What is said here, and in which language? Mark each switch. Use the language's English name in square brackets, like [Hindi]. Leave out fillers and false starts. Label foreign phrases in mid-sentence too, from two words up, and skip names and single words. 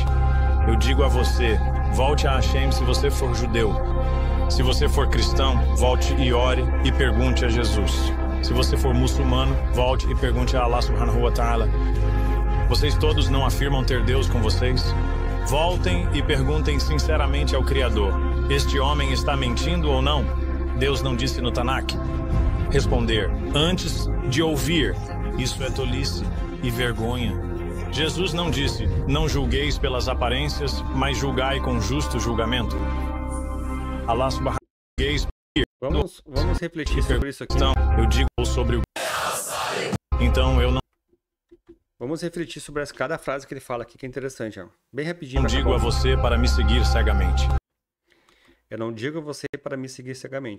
[Portuguese] Eu digo a você, volte a Hashem se você for judeu. Se você for cristão, volte e ore e pergunte a Jesus. Se você for muçulmano, volte e pergunte a [Arabic] الله سبحانه وتعالى. [Portuguese] Vocês todos não afirmam ter Deus com vocês? Voltem e perguntem sinceramente ao Criador. Este homem está mentindo ou não? Deus não disse no Tanakh? Responder, antes de ouvir, isso é tolice e vergonha. Jesus não disse, não julgueis pelas aparências, mas julgai com justo julgamento. [Arabic] الله سبحانه [Portuguese] Vamos refletir sobre isso aqui. Então, eu digo sobre o... Então, eu não Vamos refletir sobre cada frase que ele fala aqui, que é interessante. Ó. Bem rapidinho. digo a você para me seguir cegamente. Eu não digo a você para me seguir cegamente.